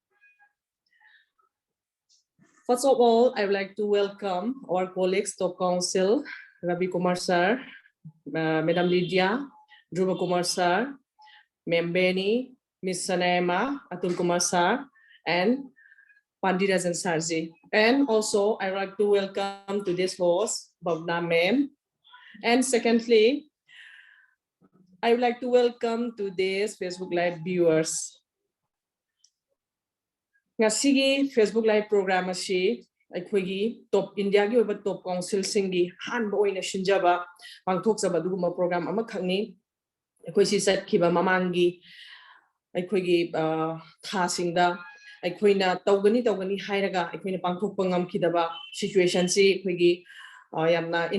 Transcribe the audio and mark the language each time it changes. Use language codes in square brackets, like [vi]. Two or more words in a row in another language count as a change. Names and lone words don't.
[en] First of all, I would like to welcome our colleagues, Top Council, Ravi Kumar sir, Madam Lydia, Dhruva Kumar sir, Ma'am Benny, Miss Sanaima, Atul Kumar sir, and Pandirajan Sarji. And also, I would like to welcome today's host, Bhavna ma'am. And secondly, I would like to welcome today's Facebook Live viewers. [mni] Ngasigi Facebook Live program asi akhoi top India gi oba top council singi han boina shinjaba pangthok jaba duguma program ama khangni ꯑꯩꯈꯣꯏ ꯁꯤ ꯆꯠꯈꯤꯕ ꯃꯃꯥꯡꯒꯤ ꯑꯩꯈꯣꯏꯒꯤ ꯊꯥꯁꯤꯡꯗ ꯑꯩꯈꯣꯏꯅ ꯇꯧꯒꯅꯤ ꯍꯥꯏꯔꯒ ꯑꯩꯈꯣꯏꯅ ꯄꯥꯡꯊꯣꯛꯄ ꯉꯝꯈꯤꯗꯕ ꯁꯤꯆꯨꯋꯦꯁꯟꯁꯤ ꯑꯩꯈꯣꯏꯒꯤ ꯌꯥꯝꯅ